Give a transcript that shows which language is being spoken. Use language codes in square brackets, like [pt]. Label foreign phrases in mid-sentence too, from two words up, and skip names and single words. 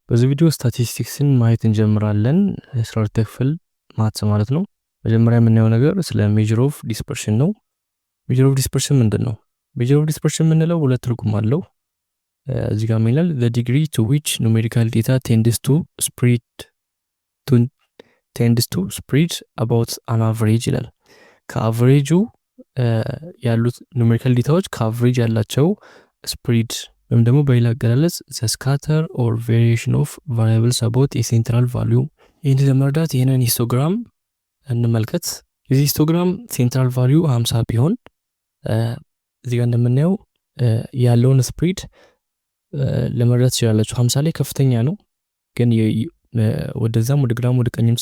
[am] በዚህ ቪዲዮ ስታቲስቲክስን ማየት እንጀምራለን። 12ኛ ክፍል ማትስ ማለት ነው። መጀመሪያ የምናየው ነገር ስለ [en] measure of dispersion [am] ነው። [en] measure of dispersion [am] ምንድነው? [en] measure of dispersion [am] የምንለው ሁለት ትርጉም አለው። እዚህ ጋር ይላል [en] the degree to which numerical data tends to spread about an average [am] ይላል። ከአቨሬጁ ያሉት ኑሜሪካል ዲታዎች ከአቨሬጅ ያላቸው ስፕሪድ ወይም ደግሞ በሌላ አገላለጽ [en] the scatter or variation of variables about a central value። [am] ይህን ለመረዳት ይህንን ሂስቶግራም እንመልከት። የዚህ ሂስቶግራም [en] central value [am] 50 ቢሆን እዚህ ጋር እንደምናየው ያለውን ስፕሪድ ለመረዳት ትችላላችሁ። 50 ላይ ከፍተኛ ነው፣ ግን ወደዛም ወደ ግራም ወደ ቀኝም